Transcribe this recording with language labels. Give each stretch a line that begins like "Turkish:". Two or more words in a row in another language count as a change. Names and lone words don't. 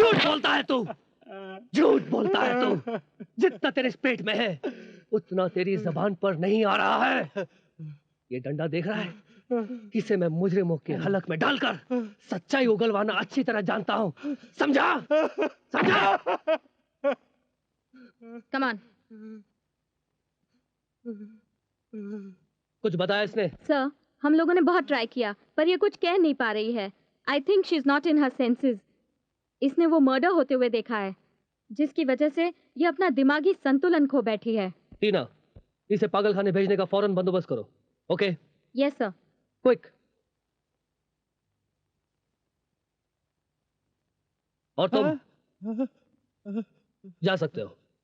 Hindi: झूठ बोलता है तू, झूठ बोलता है तू। जितना तेरे इस पेट में है उतना तेरी जबान पर नहीं आ रहा है। ये डंडा देख रहा है? इसे मैं मुजरिमों के हलक में डालकर सच्चाई उगलवाना अच्छी तरह जानता हूँ। समझा? समझा?
English: Come on.
Hindi: कुछ बताया इसने? सर, हम लोगों ने बहुत ट्राई किया पर ये कुछ कह नहीं पा रही है।
English: I think she is not in her senses.
Hindi: इसने वो मर्डर होते हुए देखा है जिसकी वजह से ये अपना दिमागी संतुलन खो बैठी है। टीना, इसे पागलखाने भेजने का फौरन बंदोबस्त करो। ओके?
English: Yes sir.
Hindi: क्विक। और तुम जा सकते हो।